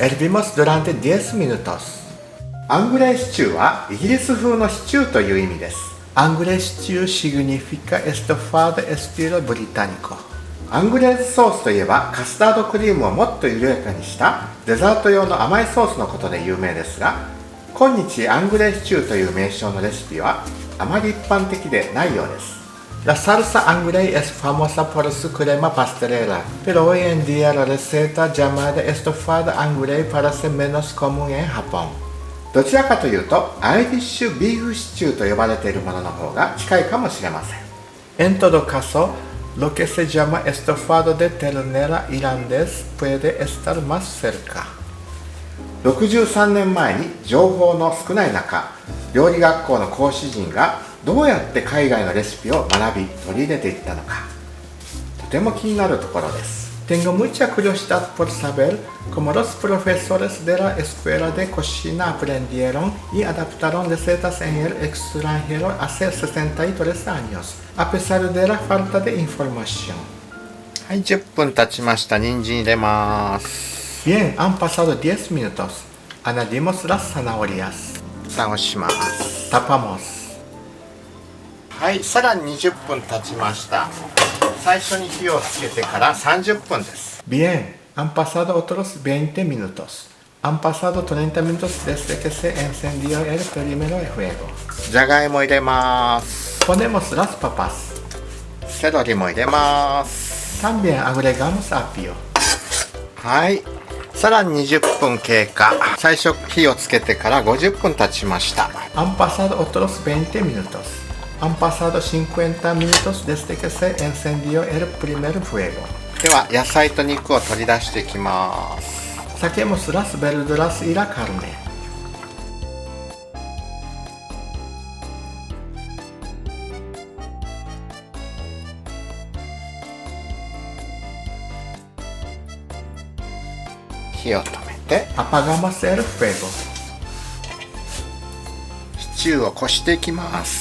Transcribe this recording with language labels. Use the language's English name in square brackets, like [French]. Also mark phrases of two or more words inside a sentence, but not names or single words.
[Spanish] Hervimos durante 10 minutos. [Japanese] アングレイシチューはイギリス風のシチューという意味です。 [Spanish] Angre stew significa estofado estilo británico. [Japanese] アングレーズソースといえばカスタードクリームをもっと緩やかにしたデザート用の甘いソースのことで有名ですが、今日アングレーシチューという名称のレシピはあまり一般的でないようです。 [Spanish] La salsa angre es famosa por su crema pastelera, pero hoy en día la receta llamada estofado angre parece menos común en Japón. [Japanese] どちらかというとアイリッシュビーフシチューと呼ばれているものの方が近いかもしれません。 [Spanish] En todo caso, lo que se llama estofado de ternera irlandés puede estar más cerca. [Japanese] 63 年前に情報の少ない中、料理学校の講師陣がどうやって海外のレシピを学び取り入れていったのか、とても気になるところです。 [Spanish] Tengo mucha curiosidad por saber cómo los profesores de la escuela de cocina aprendieron y adaptaron recetas en el extranjero hace 63 años, a pesar de la falta de información. [Japanese] はい、10分経ちました。人参入れます。 [Spanish] Bien, han pasado 10 minutos. Añadimos las zanahorias. [Japanese] 蓋をします。 [Spanish] Tapamos. [Japanese] はい、さらに20分経ちました。最初に火をつけてから30分です。 [Spanish] Bien, han pasado otros 20 minutos. Han pasado 30 minutos desde que se encendió el primero el fuego. [Japanese] じゃがいも入れます。 [Spanish] Ponemos las papas. [Japanese] セロリも入れます。 [Spanish] También agregamos apio. [Japanese] はい、さらに20分経過。最初火をつけてから50分経ちました。 [Spanish] Han pasado otros 20 minutos. Han pasado 50 minutos desde que se encendió el primer fuego. [Japanese] では野菜と肉を取り出していきます。 [Spanish] Saquemos las verduras y la carne. [Japanese] 火を止めて [Spanish] Apagamos el fuego. [Japanese] シチューをこしていきます。